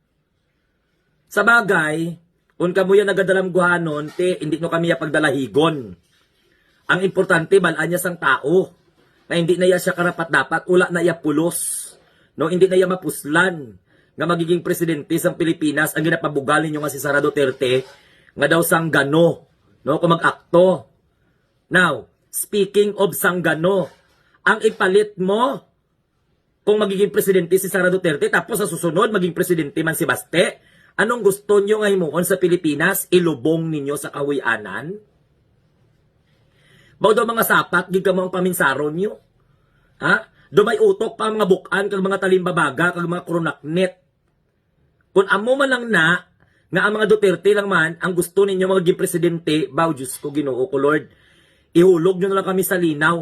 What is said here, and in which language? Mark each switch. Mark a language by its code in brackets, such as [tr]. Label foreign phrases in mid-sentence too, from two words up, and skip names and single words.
[hil] Sa bagay, kung kamo yan nagadalamguhanon, te, hindi no kami pagdalahigon. Ang importante, balaan niya sang tao. Na hindi na siya karapat-dapat, ula na iya pulos. No, hindi na iya mapuslan. Nga magiging presidente sang Pilipinas, ang ginapabugalin nyo nga si Sara Duterte, nga daw sanggano. No, kung mag-akto. [en] Now, speaking of [hil] sanggano, ang ipalit mo, kung magiging presidente si Sara Duterte, [tl] tapos sa susunod, maging presidente man si Baste, [hil] anong gusto nyo nga himuon sa Pilipinas? Ilubong ninyo sa kawianan? Baw daw mga sapat, giga mo ang paminsaron nyo. Ha? Do may utok pa mga bukan, kag mga talimbabaga, kag mga kronaknet. Kung amo man lang na, nga ang mga Duterte lang man, ang gusto ninyo magiging presidente, baw, Diyos ko, Ginoo ko, Lord, ihulog nyo na lang kami sa linaw.